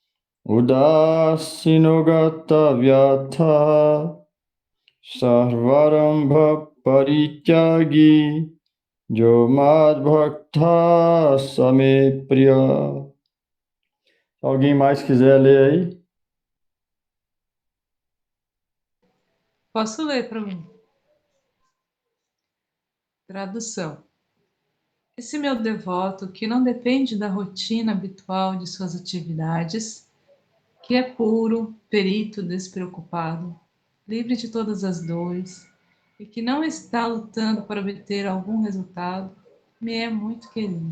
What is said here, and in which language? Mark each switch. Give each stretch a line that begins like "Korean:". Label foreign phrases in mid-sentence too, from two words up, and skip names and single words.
Sanskrit: Udasinogata Vyatha Sarvarambha Parityagi Jomad Bhakta Same Priya.
Portuguese: Alguém mais quiser ler aí? Posso ler para mim? Tradução. Esse meu devoto, que não depende da rotina habitual de suas atividades, que é puro, perito, despreocupado, livre de todas as dores e que não está lutando para obter algum resultado, me é muito querido.